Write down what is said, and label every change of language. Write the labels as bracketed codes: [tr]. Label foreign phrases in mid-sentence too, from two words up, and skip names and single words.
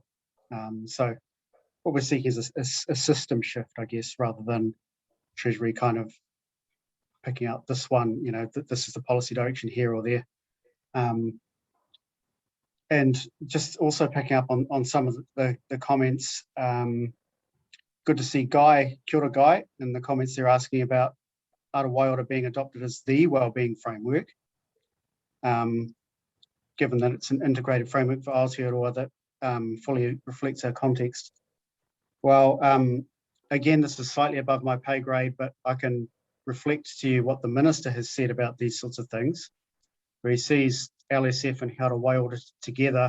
[en] So what we're seeking is a system shift, I guess, rather than Treasury kind of picking up this one, that this is the policy direction here or there. And just also picking up on some of the comments, good to see Guy, [mi] kia ora [en] Guy, in the comments they're asking about He Ara Waiora being adopted as the wellbeing framework, given that it's an integrated framework for Aotearoa that fully reflects our context. Well, again, this is slightly above my pay grade, but I can reflect to you what the Minister has said about these sorts of things, where he sees LSF and He Ara Waiora together.